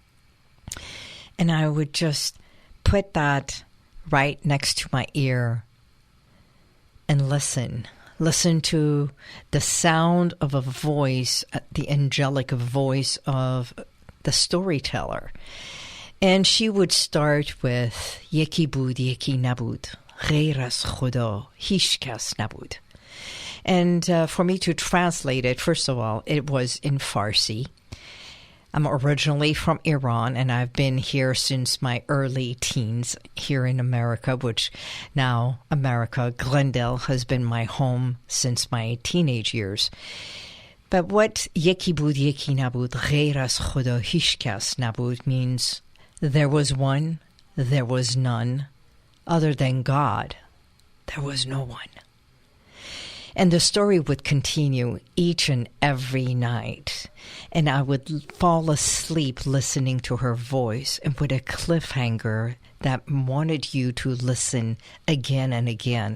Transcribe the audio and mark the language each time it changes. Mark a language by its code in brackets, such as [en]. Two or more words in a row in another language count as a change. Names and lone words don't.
[en] And I would just put that right next to my ear and listen to the sound of a voice, the angelic voice of the storyteller. And she would start with [fa] یکی بود، یکی نبود, غیر از خدا هیچ کس نبود. [en] And for me to translate it, first of all, it was in Farsi. I'm originally from Iran, and I've been here since my early teens here in America, which now America, Glendale, has been my home since my teenage years. But what [fa] یکی بود یکی نبود, غیر از خدا هیچ کس نبود [en] means there was one, there was none. Other than God, there was no one. And the story would continue each and every night. And I would fall asleep listening to her voice, and with a cliffhanger that wanted you to listen again and again.